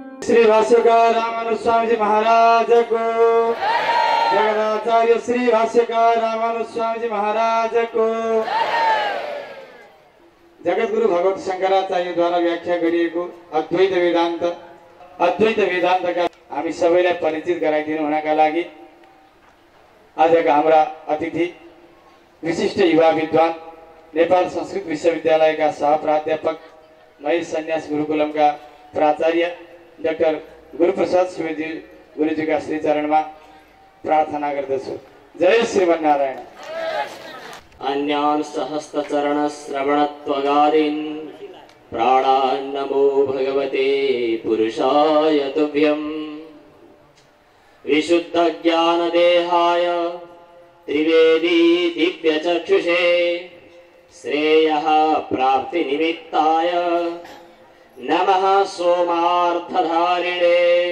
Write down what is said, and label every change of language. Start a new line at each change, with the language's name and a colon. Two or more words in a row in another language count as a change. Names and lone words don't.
Nepali: श्री भाष्यकार रामानुज स्वामी जी महाराज को, जगदाचार्य श्री भाष्यकार रामानुज स्वामी जी महाराज को, जगद्गुरु भगवत शंकराचार्यद्वारा व्याख्या गरिएको अद्वैत वेदान्तका हामी सबैलाई परिचित गराइदिनु हुनका लागि आजका हाम्रा अतिथि विशिष्ट युवा विद्वान नेपाल संस्कृत विश्वविद्यालयका सहप्राध्यापक महेश सन्यास गुरुकुलमका प्राचार्य डाक्टर गुरुप्रसाद शिवजी गुरुजीका श्री चरणमा प्रार्थना गर्दछु। जय श्रीमन्नारायण।
Sanskrit: अन्यान् सहस्त्रचरण श्रवणत्वगादीन् प्राणान् नमो भगवते पुरुषाय तुभ्यम्। विशुद्ध ज्ञान देहाय त्रिवेदी दिव्य चक्षुषे श्रेयः प्राप्ति निमित्ताय नमः सोमार्थधारिणे।